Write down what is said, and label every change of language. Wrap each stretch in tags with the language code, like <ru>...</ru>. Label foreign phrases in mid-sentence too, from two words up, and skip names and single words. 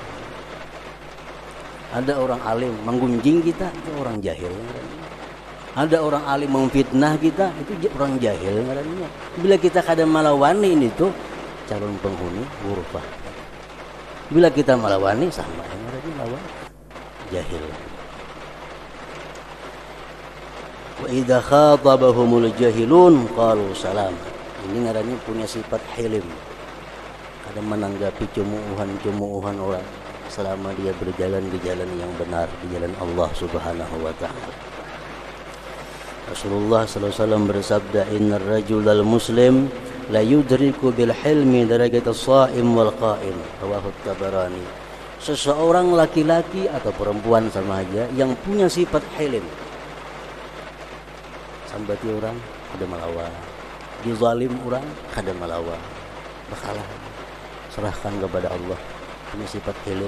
<bjn>Ada orang alim menggunjing kita, itu orang jahil. Ada orang alim memfitnah kita, itu orang jahil. Bila kita kada melawani ini tuh calon penghuni Ghurfah. Bila kita melawani sama yang lawan jahil.</bjn> <ar>و إذا خاطبهم الجاهلون قالوا سلام.</ar> <bjn>Ini ngarannya punya sifat hilim. Kadang menanggapi cumuuhan orang selama dia berjalan di jalan yang benar, di jalan Allah</bjn> <ar>سبحانه و تعالى. رسول الله صلى الله عليه وسلم bersabda, إن الرجل المسلم لا يدرك بالحلم درجة الصائم والقائم. رواه الطبراني.</ar> <bjn>Seseorang laki-laki atau perempuan sama aja yang punya sifat hilim, sambati orang kada melawan, dizalim orang kada melawan, bakalah serahkan kepada Allah, punya sifat hilim.</bjn>